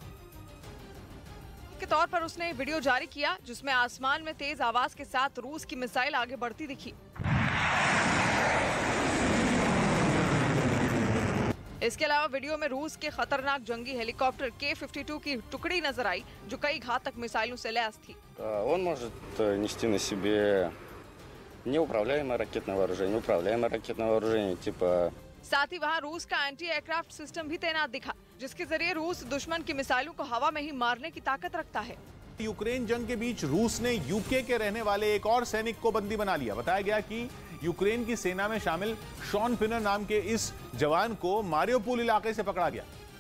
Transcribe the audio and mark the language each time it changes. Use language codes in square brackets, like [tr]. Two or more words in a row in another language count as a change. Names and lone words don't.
[hi] के तौर पर उसने वीडियो जारी किया जिसमें आसमान में तेज आवाज के साथ रूस की मिसाइल आगे बढ़ती दिखी। इसके अलावा वीडियो में रूस के खतरनाक जंगी हेलीकॉप्टर K-52 की टुकड़ी नजर आई जो कई घातक मिसाइलों से लैस थी। [ru] Он может нести на себе неуправляемое ракетное вооружение, типа। [hi] साथ ही वहां रूस का [en] anti aircraft system [hi] भी तैनात दिखा जिसके जरिए रूस दुश्मन की मिसाइलों को हवा में ही मारने की ताकत रखता है। यूक्रेन जंग के बीच रूस ने यूके के रहने वाले एक और सैनिक को बंदी बना लिया। बताया गया कि यूक्रेन की सेना में शामिल शॉन पिनर नाम के इस जवान को मारियोपोल इलाके से पकड़ा गया